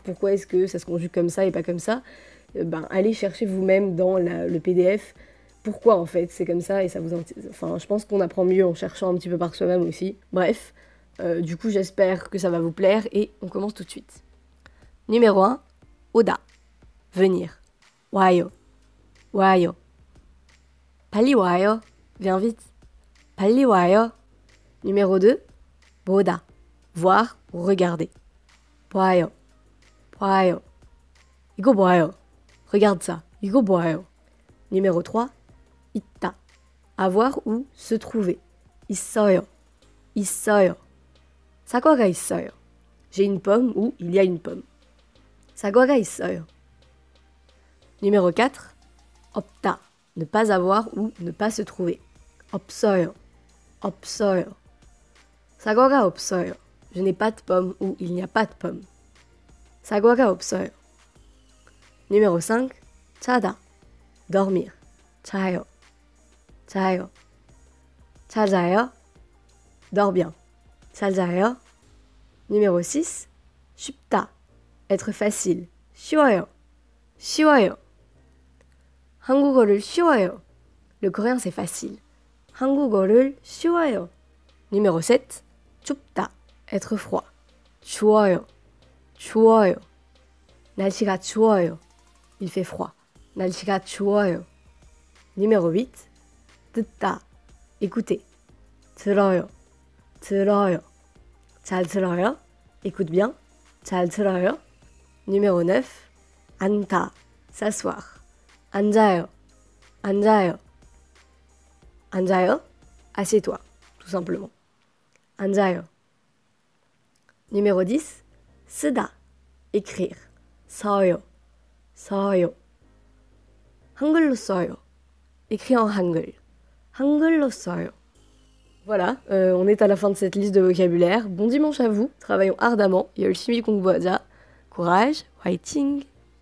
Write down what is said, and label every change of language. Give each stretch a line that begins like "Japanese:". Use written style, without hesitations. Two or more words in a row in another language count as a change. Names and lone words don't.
French: Pourquoi est-ce que ça se conjugue comme ça et pas comme ça? Allez chercher vous-même dans le PDF pourquoi en fait c'est comme ça et ça vous... Enfin, je pense qu'on apprend mieux en cherchant un petit peu par soi-même aussi. Bref, du coup j'espère que ça va vous plaire et on commence tout de suite. Numéro 1, 오다, venir.
Korean: 와요, 와요. 빨리 와요,
French: viens vite.
Korean: 빨리 와요.
French: Numéro 2, 보다, voir ou regarder.
Korean: 봐요, 봐요. 이거 봐요.
French: Regarde ça,
Korean: 이거 봐요.
French: Numéro 3, 있다, avoir ou se trouver.
Korean: 있어요, 있어요. 사과가 있어요.
French: J'ai une pomme ou il y a une pomme.
Korean: 사과가 있어요.
French: Numéro 4, 없다, ne pas avoir ou ne pas se trouver.
Korean: 없어요, 없어요. 사과가 없어요.
French: Je n'ai pas de pomme ou il n'y a pas de pomme.
Korean: 사과가 없어요.
French: Numéro 5, 자다, dormir.
Korean: 자요, 자요. 찾아요,
French: dors bien.
Korean: 잘 자요.
French: Numéro 6, 쉽다, être facile.
Korean: 쉬워요, 쉬워요. 한국어를 쉬워요.
French: Le coréen c'est facile.
Korean: 한국어를 쉬워요.
French: Numéro 7, 춥다, être froid.
Korean: 추워요, 추워요. 날씨가 추워요.
French: Il fait froid.
Korean: 날씨가 추워요.
French: Numéro 8, 듣다, écouter.
Korean: 들어요, 들어요. 잘 들어요,
French: écoute bien.
Korean: 잘 들어요.
French: Numéro 9, 앉다, s'asseoir.
Korean: 앉아요, 앉아요. 앉아요,
French: assieds-toi, tout simplement. 앉아요. Numéro 10, 쓰다, écrire.
Korean: 써요, 써요. 한글로 써요.
French: Écrit en hangul.
Korean: 한글로 써요.
French: Voilà, on est à la fin de cette liste de vocabulaire. Bon dimanche à vous, travaillons ardemment.
Korean: 열심히 공부하자. Courage, 화이팅!